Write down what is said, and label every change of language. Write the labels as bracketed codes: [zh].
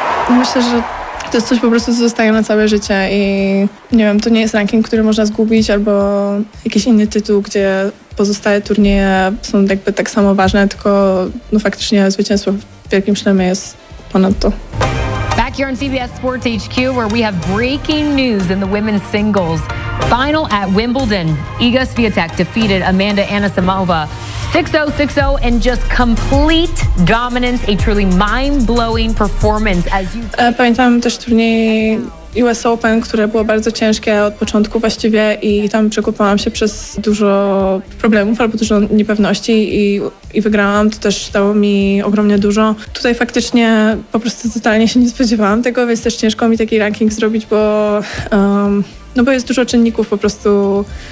[pl] Myślę, że to jest coś po prostu, co zostaje na całe życie i nie wiem, to nie jest ranking, który można zgubić albo jakiś inny tytuł, gdzie pozostałe turnieje są jakby tak samo ważne, tylko no faktycznie zwycięstwo w wielkim szlemie jest ponad to. [en] Back here on CBS Sports HQ, where we have breaking news in the women's singles. Final at Wimbledon, Iga Świątek defeated Amanda Anisimova 6-0, 6-0, and just complete dominance, a truly mind-blowing performance. [pl] Pamiętam też turniej US Open, które było bardzo ciężkie od początku właściwie i tam przekupałam się przez dużo problemów albo dużo niepewności i wygrałam. To też dało mi ogromnie dużo. Tutaj faktycznie po prostu totalnie się nie spodziewałam tego, więc też ciężko mi taki ranking zrobić, bo jest dużo czynników po prostu.